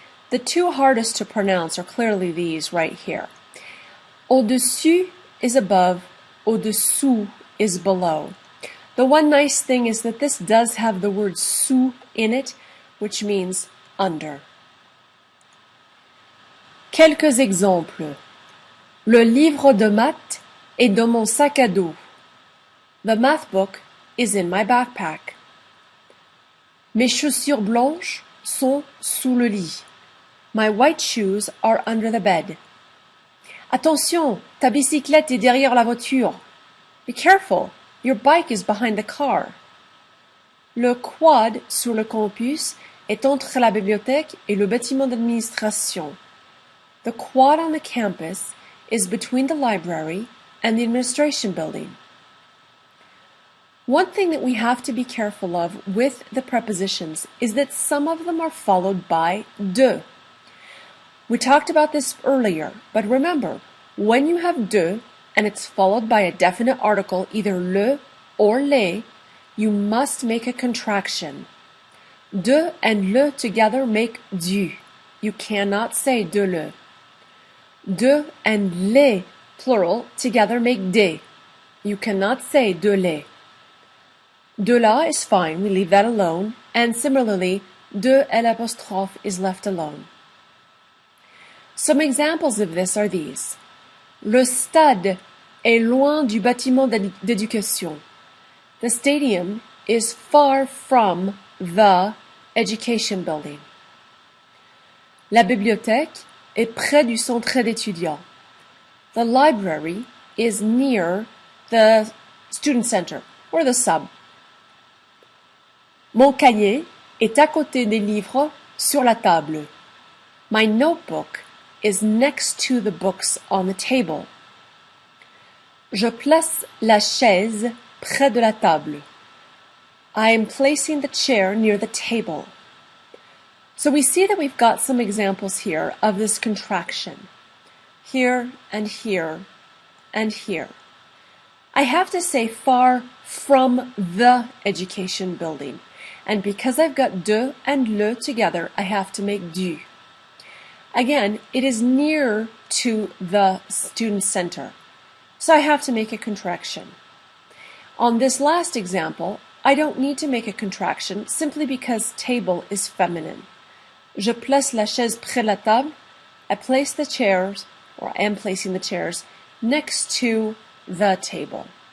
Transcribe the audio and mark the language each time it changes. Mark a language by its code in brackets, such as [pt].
[en] The two hardest to pronounce are clearly these right here. Au-dessus is above. Au-dessous is below. The one nice thing is that this does have the word sous in it, which means under. [fr] Quelques exemples. Le livre de maths est dans mon sac à dos. [en] The math book is in my backpack. [fr] Mes chaussures blanches sont sous le lit. [en] My white shoes are under the bed. [fr] Attention, ta bicyclette est derrière la voiture. [en] Be careful, your bike is behind the car. [fr] Le quad sur le campus est entre la bibliothèque et le bâtiment d'administration. [en] The quad on the campus is between the library and the administration building. One thing that we have to be careful of with the prepositions is that some of them are followed by de. We talked about this earlier, but remember, when you have de and it's followed by a definite article, either le or les, you must make a contraction. De and le together make du. You cannot say de le. De and les, plural, together make des. You cannot say de les. De la is fine, we leave that alone, and similarly, de l'apostrophe is left alone. Some examples of this are these. [fr] Le stade est loin du bâtiment d'éducation. [en] The stadium is far from the education building. [fr] La bibliothèque est près du centre d'étudiants. [en] The library is near the student center or the sub. [fr] Mon cahier est à côté des livres sur la table. [en] My notebook is next to the books on the table. [fr] Je place la chaise près de la table. [en] I am placing the chair near the table. So we see that we've got some examples here of this contraction. Here and here and here. I have to say far from the education building. And because I've got de and le together, I have to make du. Again, it is near to the student center. So I have to make a contraction. On this last example, I don't need to make a contraction simply because table is feminine. [fr] Je place la chaise près de la table. [en] I place the chairs, or I am placing the chairs, next to the table.